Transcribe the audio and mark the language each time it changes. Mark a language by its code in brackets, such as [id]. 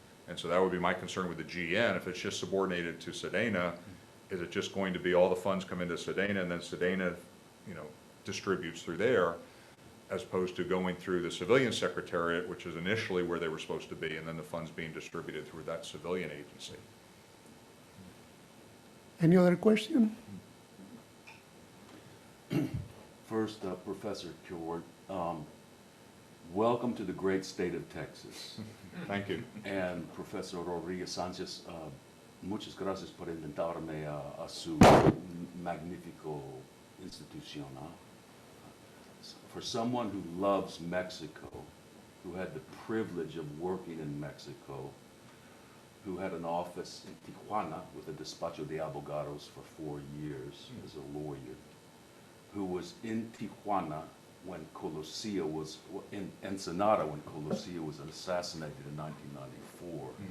[en] And so that would be my concern with the GN. If it's just subordinated to SEDENA, is it just going to be all the funds come into SEDENA and then SEDENA, distributes through there, as opposed to going through the civilian secretariat, which is initially where they were supposed to be, and then the funds being distributed through that civilian agency. Any other question? First, Professor Kjord, welcome to the great state of Texas. Thank you. And Professor Rodriguez Sanchez, [es] muchas gracias por invitarme a su magnífico institución. [en] For someone who loves Mexico, who had the privilege of working in Mexico, who had an office in Tijuana with a [es] despacho de abogados [en] for 4 years as a lawyer, who was in Tijuana when Colosio was, in Ensenada when Colosio was assassinated in 1994.